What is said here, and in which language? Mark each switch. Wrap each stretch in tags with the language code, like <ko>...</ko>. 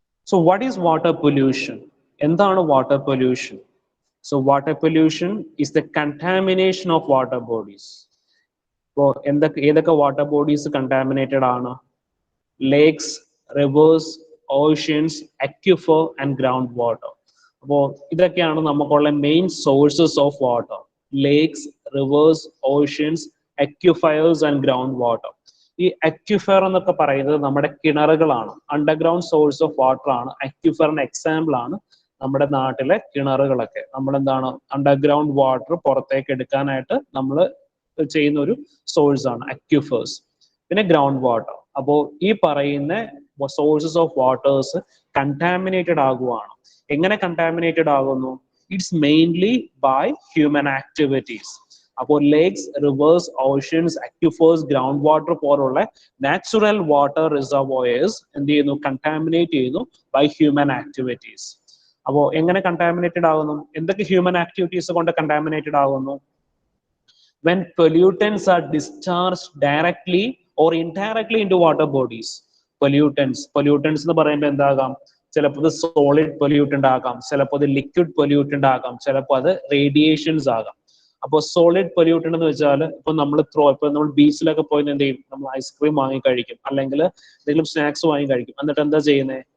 <en>So what is water pollution?</en> <ml>എന്താണ്</ml> <en>water pollution? So water pollution is the contamination of water bodies.</en> <ml>അപ്പോൾ ഏതൊക്കെ water bodies contaminated ആണ്?</ml> <en>Lakes, rivers, oceans, aquifer and ground water.</en> <ml>അപ്പോൾ ഇതൊക്കെയാണ് നമുക്കുള്ള</ml> <en>Main sources of water. Lakes, rivers, oceans, aquifers and ground water.</en> <ml>ഈ അക്വിഫർ എന്നൊക്കെ പറയുന്നത് നമ്മുടെ കിണറുകളാണ്.</ml> <en>underground source of water</en> <ml>ആണ്. അക്വിഫറിന് എക്സാമ്പിൾ ആണ് നമ്മുടെ നാട്ടിലെ കിണറുകളൊക്കെ. നമ്മളെന്താണ്, അണ്ടർഗ്രൗണ്ട് വാട്ടർ പുറത്തേക്ക് എടുക്കാനായിട്ട് നമ്മൾ ചെയ്യുന്ന ഒരു സോഴ്സ് ആണ് അക്വിഫേഴ്സ്. പിന്നെ ഗ്രൗണ്ട് വാട്ടർ. അപ്പോൾ ഈ പറയുന്ന</ml> <en>sources of waters</en> <ml>കണ്ടാമിനേറ്റഡ് ആകുവാണ്. എങ്ങനെ കണ്ടാമിനേറ്റഡ് ആകുന്നു?</ml> <en>It's mainly by human activities.</en> <ml>അപ്പോൾ lakes, reverse, oceans, അക്വിഫേഴ്സ്, ground water പോലുള്ള</ml> <en>natural water reservoirs</en> <ml>എന്ത് ചെയ്യുന്നു? കണ്ടാമിനേറ്റ് ചെയ്യുന്നു</ml> <en>By human activities.</en> <ml>അപ്പോൾ എങ്ങനെ കണ്ടാമിനേറ്റഡ് ആകുന്നു? എന്തൊക്കെ ഹ്യൂമൻ ആക്ടിവിറ്റീസ് കൊണ്ട് കണ്ടാമിനേറ്റഡ് ആകുന്നു?</ml> <en>When pollutants are discharged directly or indirectly into water bodies.</en> <ml>Pollutants എന്ന് പറയുമ്പോൾ എന്താകാം? ചിലപ്പോൾ ഇത് സോളിഡ് പൊല്യൂട്ടന്റ് ആകാം, ചിലപ്പോൾ അത് ലിക്വിഡ് പൊല്യൂട്ടന്റ് ആകാം, ചിലപ്പോൾ അത് റേഡിയേഷൻസ് ആകാം. അപ്പോൾ സോളിഡ് പൊല്യൂട്ടന്റ് എന്ന് വെച്ചാൽ ഇപ്പൊ നമ്മൾ ബീച്ചിലൊക്കെ പോയി എന്ത് ചെയ്യും? നമ്മൾ ഐസ്ക്രീം വാങ്ങി കഴിക്കും, അല്ലെങ്കിൽ എന്തെങ്കിലും സ്നാക്സ് വാങ്ങി കഴിക്കും. എന്നിട്ട് എന്താ ചെയ്യുന്നത്?</ml>